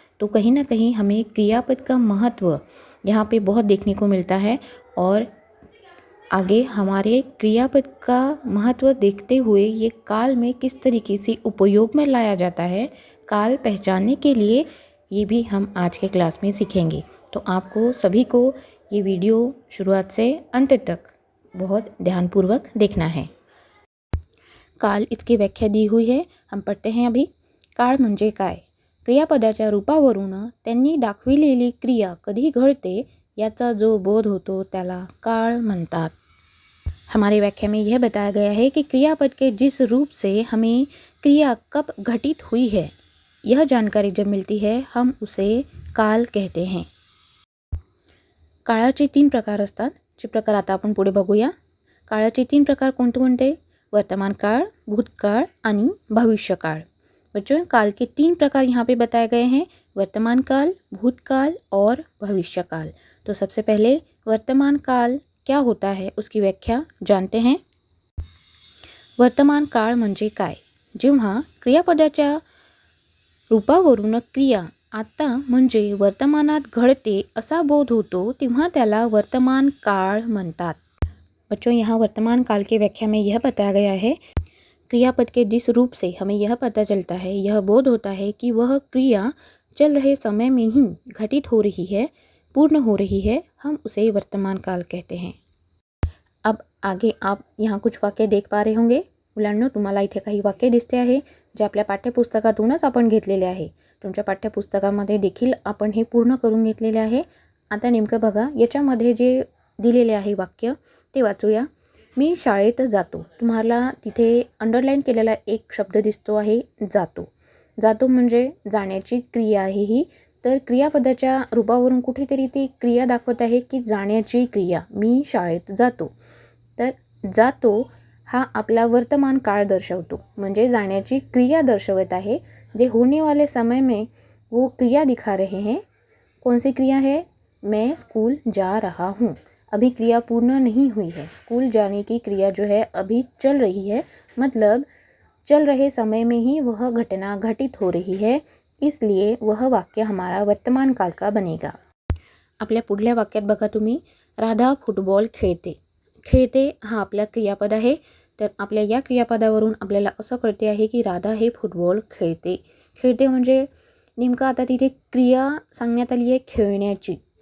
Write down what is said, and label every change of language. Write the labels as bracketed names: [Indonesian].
[Hindi] तो कहीं ना कहीं हमें क्रियापद का महत्व यहाँ पे बहुत देखने को मिलता है और आगे हमारे क्रियापद का महत्व देखते हुए ये काल में किस तरीके से उपयोग में लाया जाता है, काल पहचानने के लिए ये भी हम आज के क्लास में सीखेंगे. तो आपको सभी को ये वीडियो शुरुआत से अंत तक बहुत ध्यानपूर्वक देखना है. काल इसकी व्याख्या दी हुई है, हम पढ़ते हैं अभी. [Marathi] काळ म्हणजे काय? क्रियापदाच्या रूपावरून त्यांनी दाखविलेली क्रिया कधी घडते याचा जो बोध होतो त्याला काळ म्हणतात. [Hindi] हमारे व्याख्या में यह बताया गया है कि क्रियापद के जिस रूप से हमें क्रिया कब घटित हुई है यह जानकारी जब मिलती है हम उसे काल कहते हैं. [Marathi] काळाचे 3 प्रकार असतात, जे प्रकार आता आपण पुढे बघूया. काळाचे 3 प्रकार कोणते कोणते? वर्तमान काल, भूतकाळ आणि भविष्यकाळ. [Hindi] बच्चों, काल के 3 प्रकार यहाँ पे बताए गए हैं, वर्तमान काल, भूतकाल और भविष्यकाल. तो सबसे पहले वर्तमान काल क्या होता है उसकी व्याख्या जानते हैं. [Marathi] वर्तमान काळ म्हणजे काय? जेव्हा क्रियापदाच्या रूपावरून क्रिया आता म्हणजे वर्तमानात घडते असा बोध होतो तेव्हा त्याला वर्तमान काळ म्हणतात. बच्चों, यहाँ वर्तमान काल की व्याख्या में यह बताया गया है, क्रियापद के जिस रूप से हमें यह पता चलता है, यह बोध होता है कि वह क्रिया चल रहे समय में ही घटित हो रही है, पूर्ण हो रही है, हम उसे वर्तमान काल कहते हैं. अब आगे आप यहाँ कुछ वाक्य देख पा रहे होंगे. मुलांनो, तुम्हाला इथे काही वाक्य दिसते आहे जे आपल्या पाठ्यपुस्तकातूनच आपण घेतलेले आहे. तुमच्या पाठ्यपुस्तकामध्ये देखील आपण हे पूर्ण करून घेतलेले आहे. आता नेमकं बघा, याच्यामध्ये जे दिलेले आहे वाक्य ते वाचूया. मी शाळेत जातो. तुम्हाला तिथे अंडरलाईन केलेला एक शब्द दिसतो आहे जातो. जातो म्हणजे जाण्याची क्रिया आहे ही. तर क्रियापदाच्या रूपावरून कुठेतरी ती क्रिया दाखवत आहे की जाण्याची क्रिया. मी शाळेत जातो. तर जातो हा आपला वर्तमान काळ दर्शवतो, म्हणजे जाण्याची क्रिया दर्शवत आहे. [Hindi] जे होने वाले समय में वो क्रिया दिखा रहे हैं. कौन सी क्रिया है? मैं स्कूल जा रहा हूँ. अभी क्रिया पूर्ण नहीं हुई है. स्कूल जाने की क्रिया जो है अभी चल रही है, मतलब चल रहे समय में ही वह घटना घटित हो रही है, इसलिए वह वाक्य हमारा वर्तमान काल का बनेगा. [Marathi] आपल्या पुढल्या वाक्यात बघा तुम्ही, राधा फुटबॉल खेळते. खेळते हा आपला क्रियापद आहे. तर आपल्या या क्रियापदावरून आपल्याला असं कळते आहे की राधा हे फुटबॉल खेळते. खेळते म्हणजे नेमकं आता तिथे क्रिया सांगण्यात आली आहे खेळण्याची.